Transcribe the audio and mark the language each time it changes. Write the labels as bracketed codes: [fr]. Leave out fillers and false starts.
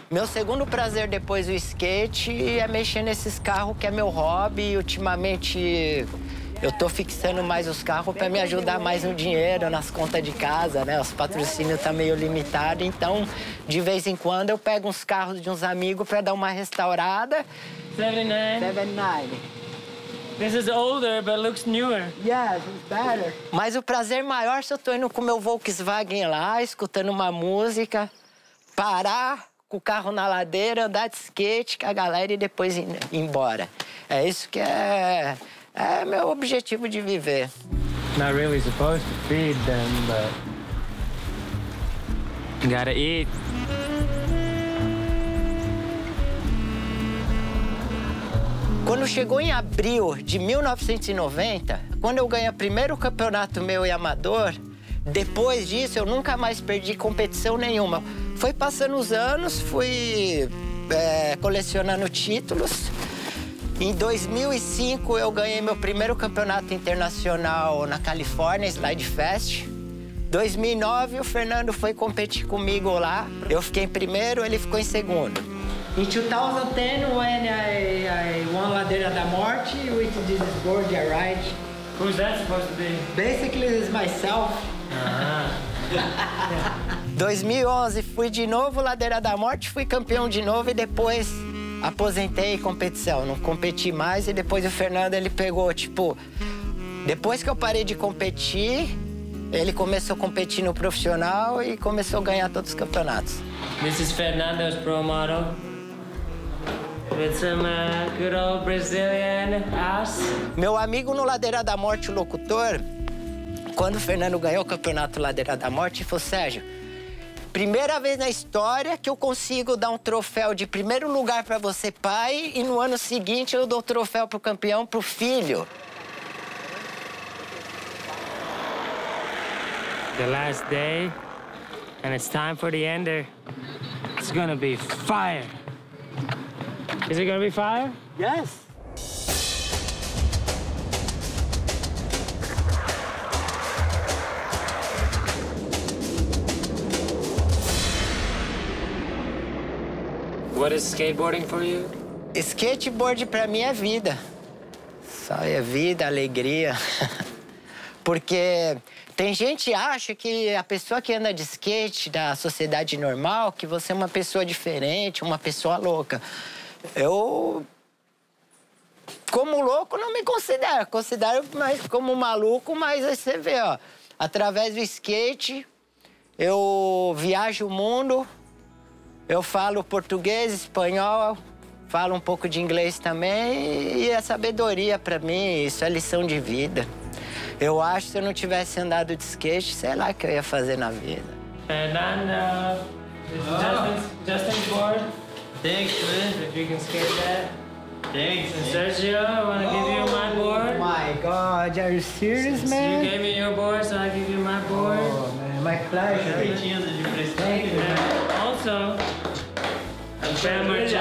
[pt] Meu segundo prazer depois do skate é mexer nesses carros, que é meu hobby. Ultimamente, eu tô fixando mais os carros pra me ajudar mais no dinheiro, nas contas de casa, né? Os patrocínios tá meio limitado. Então, de vez em quando, eu pego uns carros de uns amigos pra dar uma restaurada. 79. [en] This is older, but looks newer. Yes, it's better. [pt] Mas o prazer maior se eu tô indo com meu Volkswagen lá, escutando uma música, parar com o carro na ladeira, andar de skate com a galera e depois ir embora. É isso que é meu objetivo de viver. [en] Not really supposed to feed them, but... Gotta eat. [pt] Quando chegou em abril de 1990, quando eu ganhei o primeiro campeonato meu e amador, depois disso eu nunca mais perdi competição nenhuma. Foi passando os anos, fui colecionando títulos. Em 2005 eu ganhei meu primeiro campeonato internacional na Califórnia, Slide Fest. 2009 o Fernando foi competir comigo lá. Eu fiquei em primeiro, ele ficou em segundo. [en] In 2010, when I won Ladeira da Morte, which is this board I ride. Who's that supposed to be? Basically, it's myself. Uh-huh. [pt] 2011, fui de novo Ladeira da Morte, fui campeão de novo e depois aposentei competição. Não competi mais e depois o Fernando, ele pegou, tipo... Depois que eu parei de competir, ele começou a competir no profissional e começou a ganhar todos os campeonatos. [en] This is Fernando's pro model. With some good old Brazilian ass. [pt] Meu amigo no Ladeira da Morte, o locutor, quando o Fernando ganhou o campeonato Ladeira da Morte, falou, Sérgio, primeira vez na história que eu consigo dar um troféu de primeiro lugar pra você, pai, e no ano seguinte eu dou o troféu pro campeão, pro filho. [en] The last day, and it's time for the ender. It's gonna be fire. Is it gonna be fire? Yes. What is skateboarding for you? [pt] Skateboard pra mim é vida. Só é vida, alegria. Porque tem gente que acha que a pessoa que anda de skate da sociedade normal, que você é uma pessoa diferente, uma pessoa louca. Eu, como louco, não me considero. Considero mais como maluco, mas aí você vê, ó. Através do skate, eu viajo o mundo, eu falo português, espanhol, falo um pouco de inglês também, e é sabedoria pra mim, isso é lição de vida. Eu acho que se eu não tivesse andado de skate, sei lá o que eu ia fazer na vida. Fernando, Justin Ford. [en] Thanks, man. If you can skate that. Thanks. And Sergio, I want to give you my board. Oh my God, are you serious, man? You gave me your board, so I give you my board. Oh, man, my pleasure. Thank you, man. Also, I'm Sergio.